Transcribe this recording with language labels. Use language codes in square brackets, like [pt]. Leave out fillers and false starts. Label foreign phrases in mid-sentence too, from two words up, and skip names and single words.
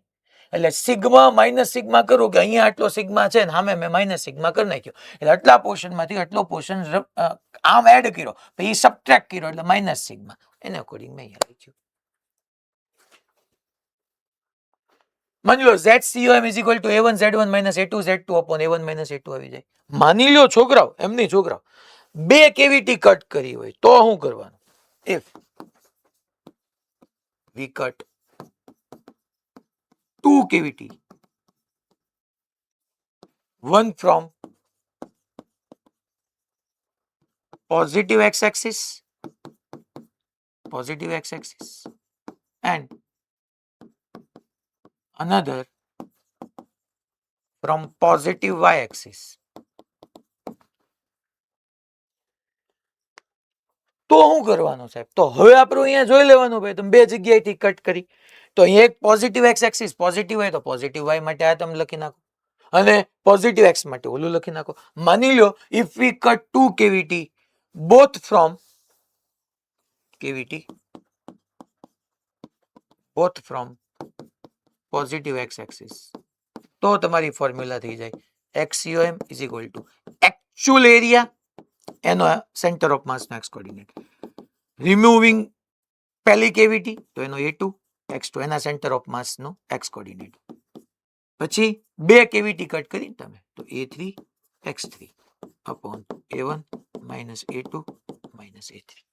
[gu] એટલે સિગ્મા માઇનસ સિગ્મા કરું કે અહીંયા આટલો સિગ્મા છે ને સામે મેં માઇનસ સિગ્મા કરી નાખ્યો. એટલે આટલા પોર્શનમાંથી આટલો પોર્શન આમ એડ કર્યો, પછી સબટ્રેક્ટ કર્યો એટલે માઇનસ સિગ્મા. એને અકોર્ડિંગ મેં અહીંયા લખ્યું. માની લો [en] ZCOM is equal to A1 Z1 minus A2 [gu] Z2 upon A1 minus A2 આવી જાય. માની લો છોકરાઓ, એમની છોકરાઓ બે કેવિટી કટ કરી હોય તો શું કરવાનું? [en] If we cut two cavity, one from positive x-axis and another from positive y-axis. [gu] તો શું કરવાનું સાહેબ? તો હવે આપણે અહીંયા જોઈ લેવાનું ભાઈ, તમે બે જગ્યાએથી કટ કરી તો અહીંયા એક [en] positive x axis positive [gu] હોય તો [en] positive y [gu] માટે આ તમે લખી નાખો અને [en] positive x [gu] માટે ઓલું લખી નાખો. માની લો [en] if we cut two cavity both from positive x axis, [gu] તો તમારી ફોર્મ્યુલા થઈ જાય XCOM [en] is equal to actual area [gu] એનો [en] centre of mass [gu] નો [en] x coordinate, [gu] રિમૂવિંગ પહેલી કેવિટી તો એનો A2 x2 એના [en] centre of mass [gu] નો [en] x coordinate, [gu] પછી બે કેવિટી કટ કરી તમે તો A3 x3 અપોન A1 માઇનસ A2 માઇનસ A3.